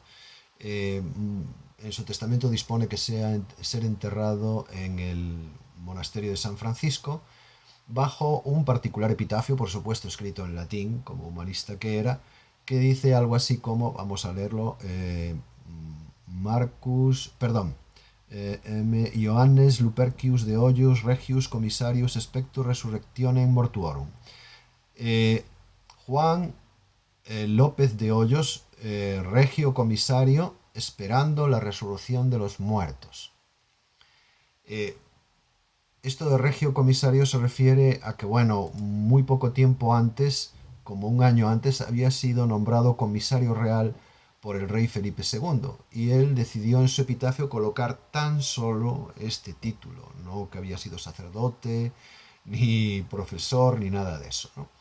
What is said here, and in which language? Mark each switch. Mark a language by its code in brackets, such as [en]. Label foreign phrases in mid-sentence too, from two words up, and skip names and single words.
[es] Eh, en su testamento dispone que sea ser enterrado en el monasterio de San Francisco, bajo un particular epitafio, por supuesto escrito en latín, como humanista que era, que dice algo así como, vamos a leerlo, Marcus, perdón, [la] Ioannes Lupercius de Hoyos Regius Commissarius Spectus Resurrectionem Mortuorum. [es] Eh, Juan López de Hoyos, regio comisario, esperando la resurrección de los muertos. Eh, Esto de regio comisario se refiere a que, bueno, muy poco tiempo antes, como un año antes, había sido nombrado comisario real por el rey Felipe II y él decidió en su epitafio colocar tan solo este título, no que había sido sacerdote, ni profesor, ni nada de eso, ¿no?